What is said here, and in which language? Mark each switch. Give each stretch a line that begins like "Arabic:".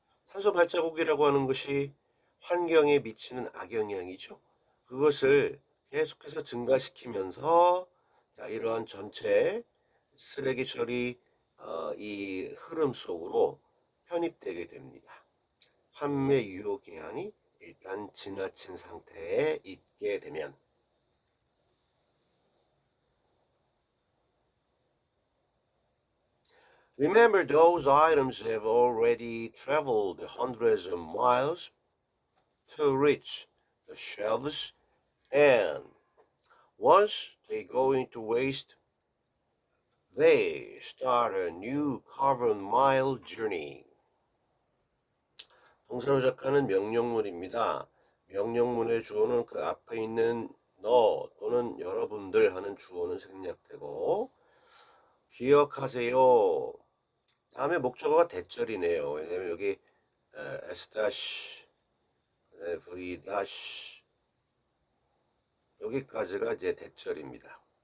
Korean: 탄소 발자국이라고 하는 것이 환경에 미치는 악영향이죠. 그것을 계속해서 증가시키면서 자, 이러한 전체 쓰레기 처리 이 흐름 속으로 편입되게 됩니다. 판매 유효 기한이 일단 지나친 상태에 있게 되면
English: Remember, those items have already traveled hundreds of miles to reach the shelves, and once they go into waste, they start a new carbon mile journey.
Korean: 동사로 시작하는 명령문입니다. 명령문의 주어는 그 앞에 있는 너 또는 여러분들 하는 주어는 생략되고 기억하세요. 다음에 목적어가 대절이네요. 왜냐면 여기 S 다시 V 다시 여기까지가 이제 대절입니다.